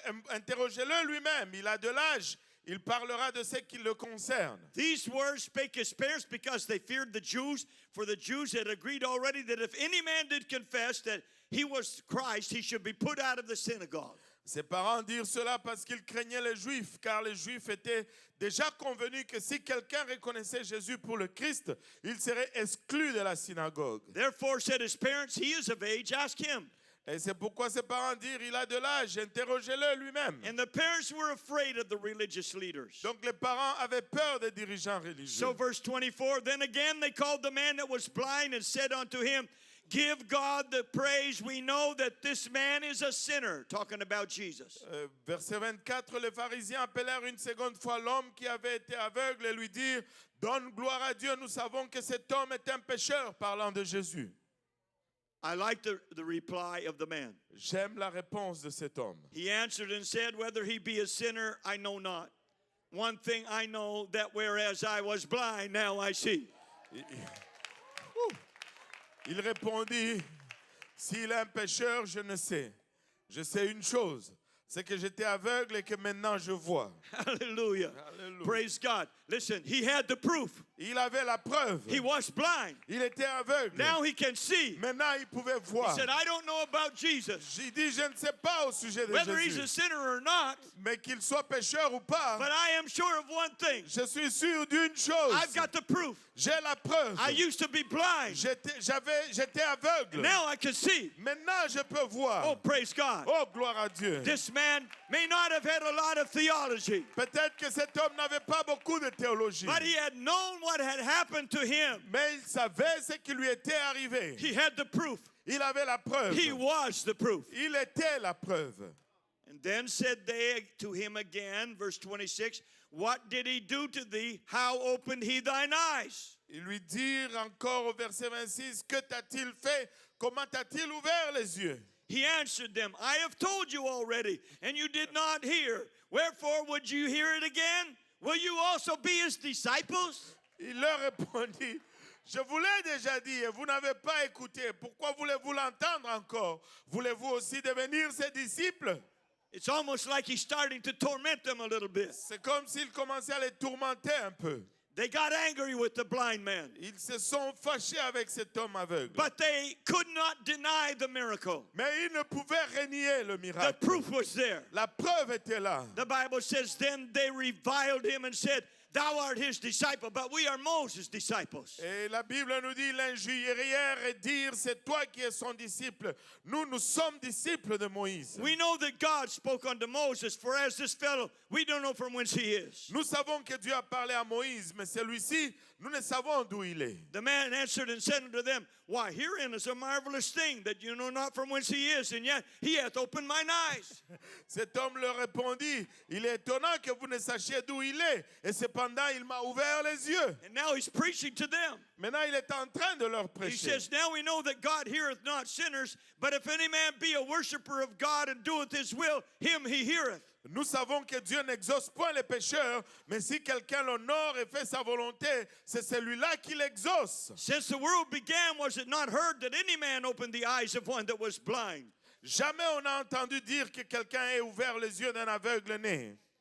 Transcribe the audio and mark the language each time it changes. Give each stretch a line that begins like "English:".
French: Interrogez-le lui-même, il a de l'âge, il parlera de ce qui le concerne.
English: These words spake his parents because they feared the Jews, for the Jews had agreed already that if any man did confess that he was Christ, he should be put out of the synagogue.
French: Ses parents dirent cela parce qu'ils craignaient les Juifs, car les Juifs étaient déjà convenus que si quelqu'un reconnaissait Jésus pour le Christ, il serait exclu de la synagogue.
English: Therefore said his parents, he is of age, ask him.
French: Et c'est pourquoi ses parents dirent, il a de l'âge, interrogez-le lui-même.
English: And the parents were afraid of the religious leaders.
French: Donc les parents avaient peur des dirigeants religieux.
English: So verse 24, then again they called the man that was blind and said unto him, give God the praise. We know that this man is a sinner. Talking about Jesus.
French: Verset 24, les pharisiens appelèrent une seconde fois l'homme qui avait été aveugle et lui dirent, donne gloire à Dieu, nous savons que cet homme est un pécheur, parlant de Jésus.
English: I like the reply of the man.
French: J'aime la réponse de cet homme.
English: He answered and said, whether he be a sinner, I know not. one thing I know, that whereas I was blind, now I see.
French: Il répondit, s'il est un pécheur, je ne sais. Je sais une chose, c'est que j'étais aveugle et que maintenant je vois.
English: Hallelujah.
French: Hallelujah.
English: Praise God. Listen, he had the proof.
French: Il avait la preuve.
English: He was blind.
French: Il était aveugle.
English: Now he can see.
French: Maintenant, il pouvait
English: He
French: voir.
English: said, I don't know about Jesus,
French: J'ai dit, je ne sais pas au sujet de
English: whether he's a
French: Jésus,
English: sinner or not,
French: mais qu'il soit pécheur ou pas,
English: but I am sure of one thing.
French: je suis sûr d'une chose.
English: I've got the proof.
French: J'ai la preuve.
English: I used to be blind.
French: J'étais aveugle.
English: Now I can see.
French: Maintenant, je peux voir.
English: Oh, praise God.
French: Oh, gloire à Dieu.
English: This man may not have had a lot of theology,
French: Peut-être que cet homme n'avait pas beaucoup de théologie,
English: but he had known what had happened to him.
French: mais il savait ce qui lui était arrivé.
English: He had the proof.
French: Il avait la preuve.
English: He was the proof.
French: Il était la preuve.
English: And then said they to him again, verse 26, what did he do to thee? How opened he thine eyes?
French: Ils lui dirent encore au verset 26, que t'a-t-il fait? Comment t'a-t-il ouvert les yeux?
English: He answered them, I have told you already, and you did not hear. Wherefore would you hear it again? Will you also be his disciples?
French: Il leur répondit, je vous l'ai déjà dit et vous n'avez pas écouté. Pourquoi voulez-vous l'entendre encore? Voulez-vous aussi devenir ses disciples?
English: It's almost like he's starting to torment them a little bit.
French: C'est comme s'il commençait à les tourmenter un peu.
English: They got angry with the blind man,
French: Ils se sont fâchés avec cet homme aveugle.
English: but they could not deny the miracle.
French: Mais ils ne pouvaient renier le
English: The
French: miracle.
English: proof was there.
French: La preuve était là.
English: The Bible says, then they reviled him and said, thou art his disciple, but we are Moses' disciples.
French: Et la Bible nous dit l'injurièrent et dire c'est toi qui es son disciple. Nous sommes disciples de Moïse.
English: We know that God spoke unto Moses, for as this fellow, we don't know from whence he is.
French: Nous savons que Dieu a parlé à Moïse, mais celui-ci, nous ne savons d'où il est.
English: The man answered and said unto them, why, herein is a marvelous thing, that you know not from whence he is, and yet he hath opened mine eyes.
French: Cet homme leur répondit, il est étonnant que vous ne sachiez d'où il est, et cependant il m'a ouvert les yeux.
English: And now he's preaching to them.
French: Maintenant il est en train de leur
English: He
French: prêcher.
English: says, now we know that God heareth not sinners, but if any man be a worshiper of God and doeth his will, him he heareth.
French: Nous savons que Dieu n'exauce point les pécheurs, mais si quelqu'un l'honore et fait sa volonté, c'est celui-là qui l'exauce.
English: Since the world began, was it not heard that any man opened the eyes of one that was blind?
French: Jamais on a entendu dire que quelqu'un ait ouvert les yeux d'un aveugle né.